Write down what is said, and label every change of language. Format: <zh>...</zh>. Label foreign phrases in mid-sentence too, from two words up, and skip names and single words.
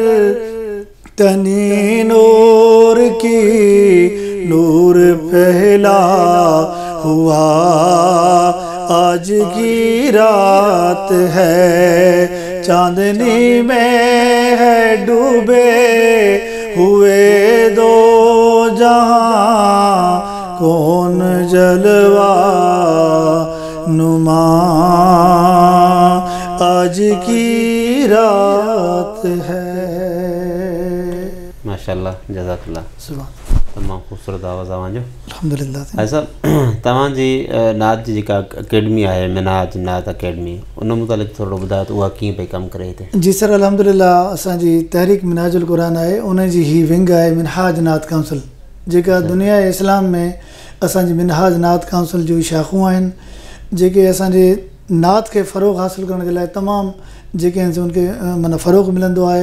<ur>تنی نور کی، نور پہلا ہوا آج کی رات ہے، چاندنی میں ہے ڈوبے ہوئے دو جہاں، کون جلوہ نما آج کی رات ہے۔</ur> <ar>ماشاءاللہ، جزاک اللہ، سبحان</ar> <sd>تمام خوبصورت آواز آوان جو</sd> <ar>الحمدللہ۔</ar> <sd>ایسا تمام جی نعت جی جیکا اکیڈمی ہے منہاج نعت اکیڈمی، ان متعلق تھوڑا ॿुधायो त उहा कीअं पई कमु करे हिते؟ जी सर, अल्हम्दुलिल्लाह असांजी तहरीक मिनहाजुल क़ुरान आहे, उन जी ही विंग आहे मिनहाज नात काउंसिल, जेका दुनिया इस्लाम में असांजी मिनहाज नात काउंसिल जूं शाख़ूं आहिनि, जेके असांजे नात खे फ़रोग़ हासिल करण जे लाइ तमामु जेके आहिनि उनखे माना फ़रोग़ मिलंदो आहे।</sd>